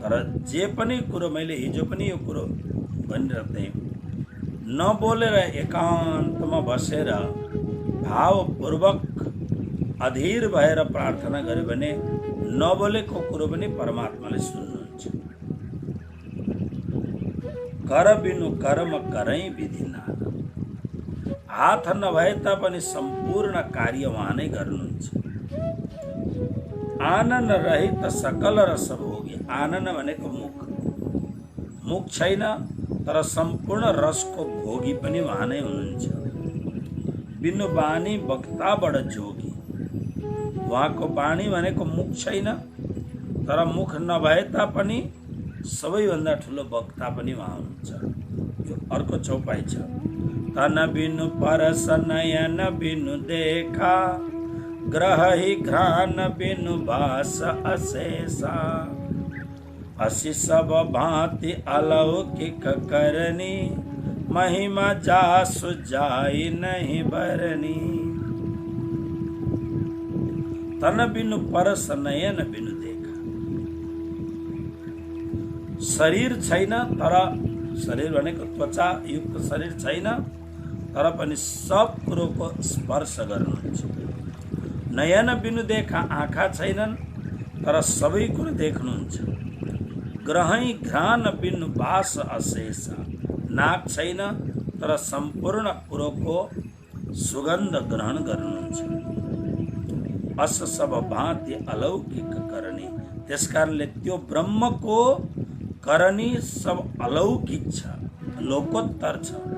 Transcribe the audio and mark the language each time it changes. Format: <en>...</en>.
<ne>तर जे पनि कुरो मैले हिजो पनि यो कुरो भनिरहेको थिएँ, नबोलेर एकान्तमा बसेर भावपूर्वक अधीर भएर प्रार्थना गर्यो भने नबोलेको कुरो पनि परमात्माले सुन्नुहुन्छ।</ne> <awa>कर बिनु कर्म करै विधि नाना।</awa> <ne>हात नभए तापनि सम्पूर्ण कार्य उहाँ नै गर्नुहुन्छ।</ne> <awa>आनन रहित सकल रस भोगी।</awa> <ne>आनन भनेको मुख, मुख छैन तर सम्पूर्ण रसको भोगी पनि उहाँ नै हुनुहुन्छ।</ne> <awa>बिनु बानी वक्ता बड जोगी।</awa> <ne>उहाँको बाणी भनेको मुख छैन, तर मुख नभए तापनि सबैभन्दा ठुलो वक्ता पनि उहाँ हुनुहुन्छ। यो अर्को चौपाई छ।</ne> <awa>तन बिनु परस नयन बिनु देखा, ग्रही घ्राण बिनु भास अशेषा। असी सब भांति अलौकिक करनी, महिमा जासु जाई नहीं बरनी। तन बिनु परस नयन बिनु देखा।</awa> <ne>शरीर छैन, तर शरीर भनेको त्वचा युक्त शरीर छैन, तर पनि सब कुरोको स्पर्श गर्नुहुन्छ।</ne> <awa>नयन बिनु देखा।</awa> <ne>आँखा छैनन् तर सबै कुरो देख्नुहुन्छ।</ne> <awa>ग्रही घ्राण बिनु वास अशेष।</awa> <ne>नाक छैन तर सम्पूर्ण कुरोको सुगन्ध ग्रहण गर्नुहुन्छ।</ne> <awa>अस सब भांति अलौकिक करनी।</awa> <ne>त्यसकारणले त्यो ब्रह्मको करनी सब अलौकिक छ, लोकोत्तर छ।</ne>